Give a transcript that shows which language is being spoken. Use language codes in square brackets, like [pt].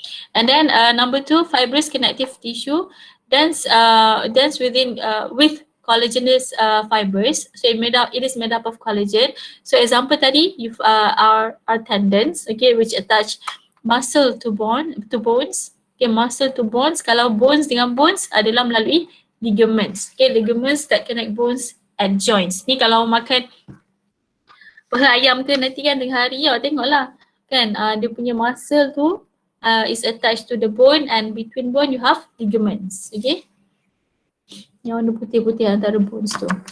[en] And then number 2, fibrous connective tissue dense with collagenous fibers. So it is made up of collagen. So example tadi are tendons, okay, which attach muscle to bones. Okay, muscle to bones. [ms] Kalau bones dengan bones adalah melalui ligaments. [en] Okay, ligaments that connect bones and joints. [ms] Ni kalau makan paha ayam ke nanti kan tengah hari awak tengoklah kan, dia punya muscle tu [en] is attached to the bone, and between bone you have ligaments, [ms] okay. Yang warna putih-putih antara bones tu.